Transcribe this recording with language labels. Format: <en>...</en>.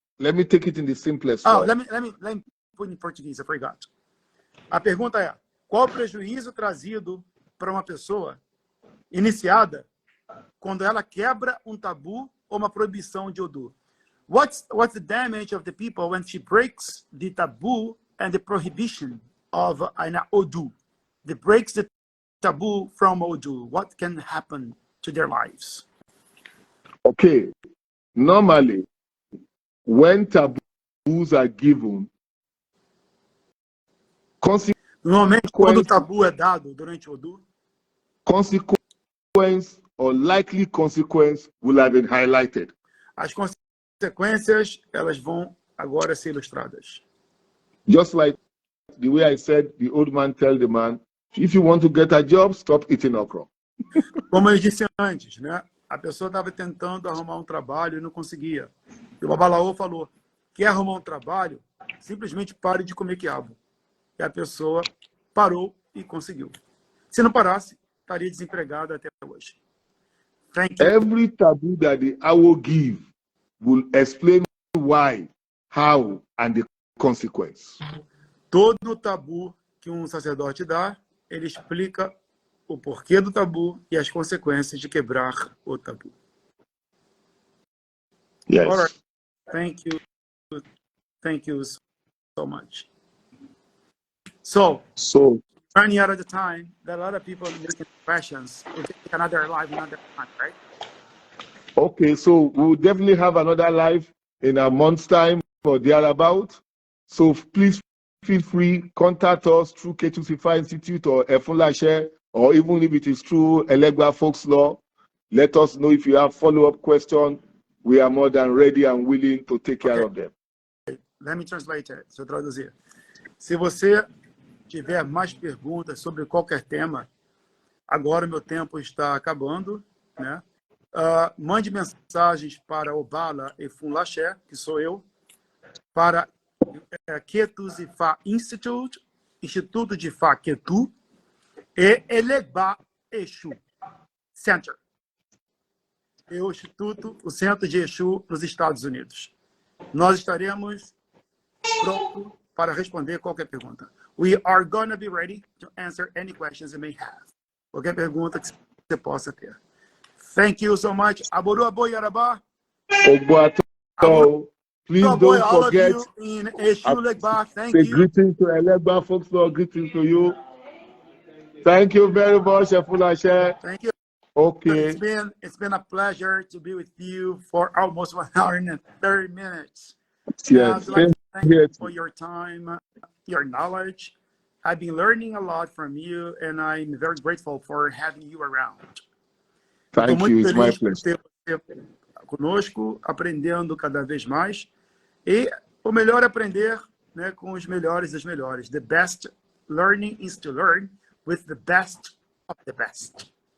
<en>Let me take it in the simplest form. Let me put in Portuguese, I forgot.</en> <pt>A pergunta é: qual o prejuízo trazido para uma pessoa iniciada quando ela quebra um tabu ou uma proibição de Odu?</pt> <en>What's the damage of the people when she breaks the taboo and the prohibition of an Odu? They breaks the taboo from Odu. What can happen to their lives? Okay. Normally, when taboos are given,</en> <pt>normalmente, quando o tabu é dado durante o Odu,</pt> <en>consequence or likely consequence will have been highlighted.</en> <pt>As consequências, elas vão agora ser ilustradas.</pt> <en>Just like the way I said, the old man tell the man, if you want to get a job, stop eating okra.</en> <pt>Como eu disse antes, né? A pessoa estava tentando arrumar um trabalho e não conseguia. E o Obaalá Oluwo falou: quer arrumar um trabalho? Simplesmente pare de comer quiabo. E a pessoa parou e conseguiu. Se não parasse, estaria desempregada até hoje.</pt> <en>Thank you. Every taboo that the Awo give will explain why, how, and the consequence. Todo tabu que um sacerdote dá, ele explica o porquê do tabu e as consequências de quebrar o tabu. Yes. All right. Thank you. Thank you so much. So running out of the time, there are a lot of people making questions. We'll take another live another time, right? Okay, so we'll definitely have another live in a month's time or thereabout. So please feel free, contact us through Ketus Ifá Institute or Efúnlàşé, or even if it is through Ègbé Folks Law. Let us know if you have follow-up questions. We are more than ready and willing to take care of them. Let me translate it.</en> <pt>Deixa eu traduzir. Se você tiver mais perguntas sobre qualquer tema, agora meu tempo está acabando, né? Mande mensagens para Obaalá Efúnlàşé, que sou eu, para Ketus Ifá Institute, Instituto de Ifá Ketu, e Ègbé Exu Center, e o Instituto, o Centro de Exu nos Estados Unidos. Nós estaremos prontos para responder qualquer pergunta.</pt> <en>We are going to be ready to answer any questions you may have.</en> <pt>Qualquer pergunta que você possa ter.</pt> <en>Thank you so much. Aboru aboy Arabá. Ògbóni. Please don't forget. All of you in Eshu Ègbé, thank you. Greetings to Ègbé Folks Law. Greetings to you. Thank you very much, Efúnlàṣé. Thank you. Okay. It's been a pleasure to be with you for almost 1 hour and 30 minutes. Yes. I'd like to thank you for your time, your knowledge. I've been learning a lot from you, and I'm very grateful for having you around. Thank you. It's my pleasure.</en> <pt>Ter você conosco, aprendendo cada vez mais. E o melhor é aprender, né, com os melhores dos melhores.</pt> <en>The best learning is to learn with the best of the best.</en>